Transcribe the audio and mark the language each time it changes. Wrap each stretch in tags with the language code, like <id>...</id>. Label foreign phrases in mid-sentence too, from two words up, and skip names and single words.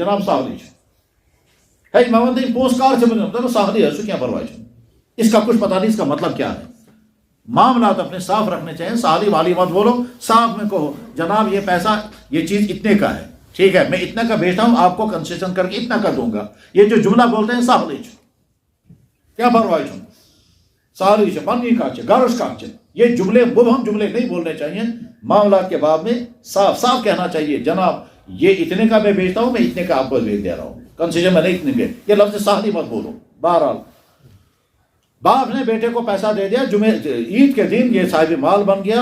<ur>جناب سال ایشو ہے، میں پوسٹ کارڈ سے مجھے سال ایشو کیا پرواہ چل، اس کا کچھ پتہ نہیں اس کا مطلب کیا ہے۔ معاملات اپنے صاف رکھنے چاہیے، سالی والی مت بولو، صاف میں کہو جناب یہ پیسہ یہ چیز اتنے کا ہے، ٹھیک ہے میں اتنا کا بیچتا ہوں، آپ کو کنسیشن کر کے اتنا کا دوں گا۔ یہ جو جملہ بولتے ہیں سالی</ur> <ks>کیا پرواہ چھ سالی چھ پنی کاچ گارش کاچ،</ks> <ur>یہ جملے مبہم جملے نہیں بولنے چاہیے۔ معاملات کے باب میں صاف صاف کہنا چاہیے جناب یہ اتنے کا میں بیچتا ہوں، میں اتنے کا آپ کو بیچ دے رہا ہوں، کنسیشن میں نہیں اتنے کے، یہ لفظ سالی مت بولو۔ بہرحال باپ نے بیٹے کو پیسہ دے دیا، عید کے دن یہ صاحب مال بن گیا۔</ur>